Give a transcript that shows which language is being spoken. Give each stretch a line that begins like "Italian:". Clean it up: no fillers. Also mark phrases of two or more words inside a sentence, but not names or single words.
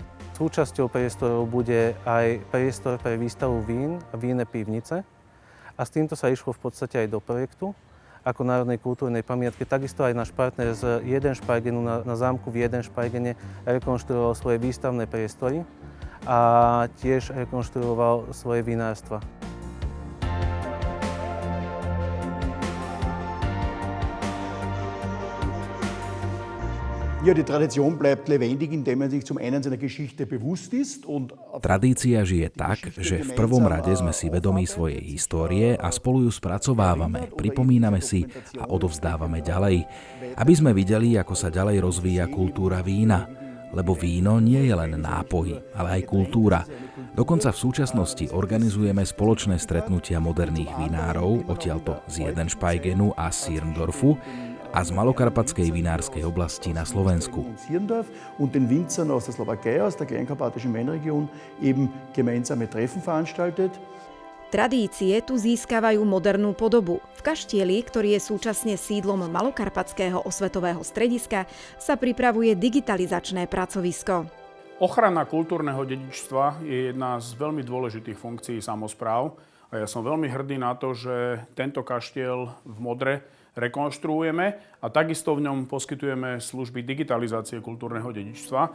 Slovak: Súčasťou priestorov bude aj priestor pre výstavu vín a vinné pivnice a s týmto sa išlo v podstate aj do projektu ako národnej kultúrnej pamiatke. Takisto aj náš partner z Jedenšpajgenu na zámku v Jedenšpajgene rekonštruoval svoje výstavné priestory a tiež rekonštruoval svoje vinárstva.
German: Ja, die Tradition bleibt lebendig, indem man sich zum einen seiner Geschichte bewusst ist und
Slovak: Tradícia žije tak, že v prvom rade sme si vedomí svojej histórie a spolu ju spracovávame, pripomíname si a odovzdávame ďalej, aby sme videli, ako sa ďalej rozvíja kultúra vína. Lebo víno nie je len nápoj, ale aj kultúra. Dokonca v súčasnosti organizujeme spoločné stretnutia moderných vinárov, odtiaľto z Jedenšpajgenu a Sirndorfu, a z Malokarpatskej vinárskej oblasti na Slovensku.
German: Und den Winzern aus der Slowakei, aus der kleinkarpatischen Weinregion eben gemeinsame Treffen veranstaltet.
Slovak: Tradície tu získavajú modernú podobu. V kaštieli, ktorý je súčasne sídlom Malokarpatského osvetového strediska, sa pripravuje digitalizačné pracovisko. Ochrana kultúrneho dedičstva je jedna z veľmi dôležitých funkcií samospráv a ja som veľmi hrdý na to, že tento kaštiel v Modre rekonštruujeme a takisto v ňom poskytujeme služby digitalizácie kultúrneho dedičstva.